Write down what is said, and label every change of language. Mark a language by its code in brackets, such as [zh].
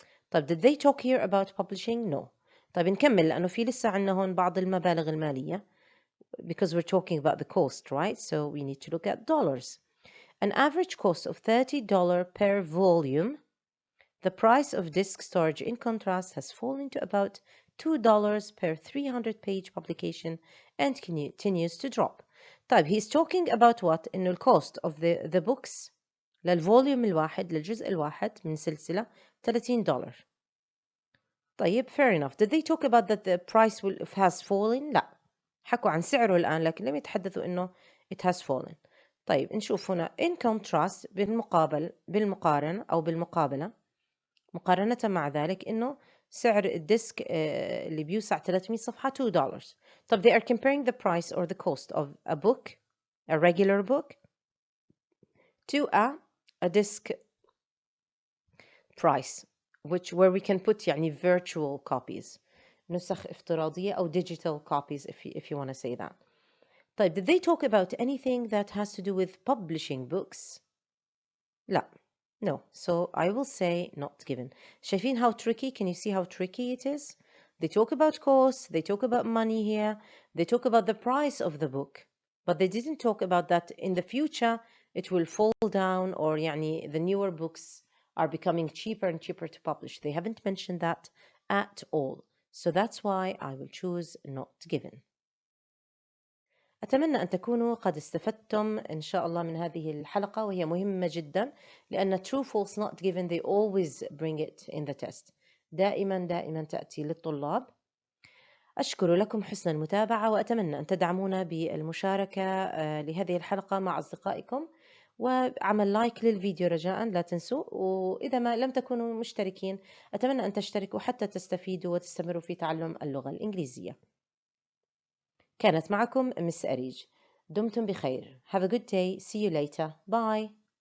[en] طيب did they talk here about publishing? No. [ar] طيب نكمل لأنه في لسه عنا هون بعض المبالغ المالية [en] because we're talking about the cost, right? So we need to look at dollars. An average cost of $30 per volume. The price of disk storage, in contrast, has fallen to about $2 per 300-page publication and continues to drop. طيب he's talking about what? [ar] إنه cost of the books للفوليوم الواحد للجزء الواحد من سلسلة $30. [en] طيب fair enough. Did they talk about that the price has fallen? لا. [ar] حكوا عن سعره الآن لكن لم يتحدثوا إنه [en] it has fallen. [ar] طيب نشوف هنا in contrast بالمقارنة أو بالمقابلة، مقارنة مع ذلك إنه سعر الديسك اللي بيوسع 300 صفحة $2. [en] طب they are comparing the price or the cost of a book, a regular book, to a disc price, where we can put يعني virtual copies, [ar] نسخ افتراضية أو [en] digital copies if you want to say that. طيب did they talk about anything that has to do with publishing books؟ لا. No, so I will say not given. شايفين how tricky? Can you see how tricky it is? They talk about costs, they talk about money here, they talk about the price of the book, but they didn't talk about that in the future it will fall down, or يعني the newer books are becoming cheaper and cheaper to publish. They haven't mentioned that at all. So that's why I will choose not given. [ar] أتمنى أن تكونوا قد استفدتم إن شاء الله من هذه الحلقة، وهي مهمة جدا لأن true false not given [en] they always bring it in the test. [ar] دائما تأتي للطلاب. أشكر لكم حسن المتابعة، وأتمنى أن تدعمونا بالمشاركة لهذه الحلقة مع أصدقائكم، وعمل لايك للفيديو رجاء لا تنسوا، وإذا ما لم تكونوا مشتركين أتمنى أن تشتركوا حتى تستفيدوا وتستمروا في تعلم اللغة الإنجليزية. كانت معكم مس أريج. دمتم بخير. [en] Have a good day. See you later. Bye.